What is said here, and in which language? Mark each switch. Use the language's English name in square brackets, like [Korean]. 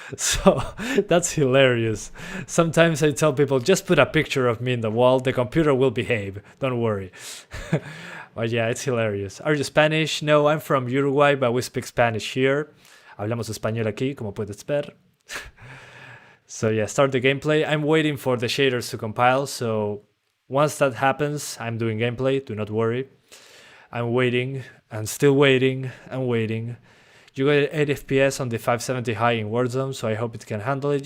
[English] So that's hilarious. Sometimes I tell people, just put a picture of me in the wall, the computer will behave, don't worry. But yeah, it's hilarious. Are you Spanish? No, I'm from Uruguay, but we speak Spanish here. [Spanish] Hablamos español aquí, como puedes ver. [English] So yeah, start the gameplay. I'm waiting for the shaders to compile, so once that happens, I'm doing gameplay, do not worry. I'm waiting, and still waiting, and waiting. You got 8 FPS on the 570 high in Warzone, so I hope it can handle it.